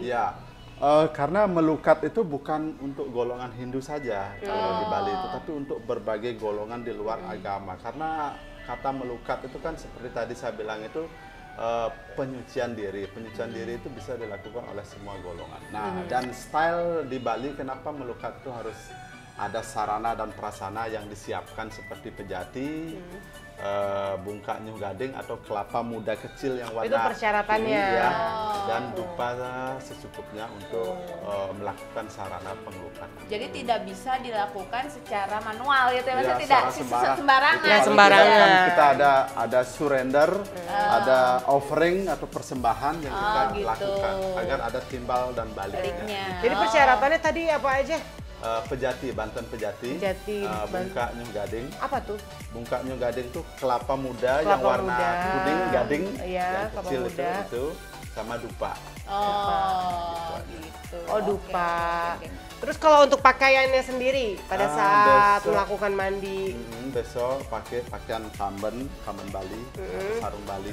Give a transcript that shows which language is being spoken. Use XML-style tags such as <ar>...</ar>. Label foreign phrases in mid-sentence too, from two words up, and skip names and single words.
<id>Ya, karena melukat itu bukan untuk golongan Hindu saja kalau di Bali itu, tapi untuk berbagai golongan di luar agama. Karena kata melukat itu kan seperti tadi saya bilang itu penyucian diri. Penyucian diri itu bisa dilakukan oleh semua golongan. Nah, dan style di Bali kenapa melukat itu harus ada sarana dan prasarana yang disiapkan seperti pejati,</id> <ban>bungkak nyuh gading</ban> <id>atau kelapa muda kecil yang warna itu persyaratannya kuning, ya, dan dupa secukupnya untuk melakukan sarana pengelukatan. Jadi tidak bisa dilakukan secara manual gitu ya, maksudnya Ya, tidak secara sembarangan. Ya, Kalau sembarangan. tidak, kan kita ada surrender, ada offering atau persembahan yang kita gitu. lakukan agar ada timbal dan baliknya. Jadi persyaratannya tadi apa aja?</id> <ban>Pejati, Banten Pejati, bungkak nyuh gading.</ban> <id>Apa tuh?</id> <ban>Bungkak nyuh gading</ban> <id>tuh kelapa muda yang Kelapa warna muda. kuning gading, Iya, yang kelapa kecil muda. itu sama dupa. Oh, gitu. Oh, dupa. Oke. Terus kalau untuk pakaiannya sendiri pada saat besok. melakukan mandi, Besok pakai pakaian kamben Bali, sarung Bali.</id>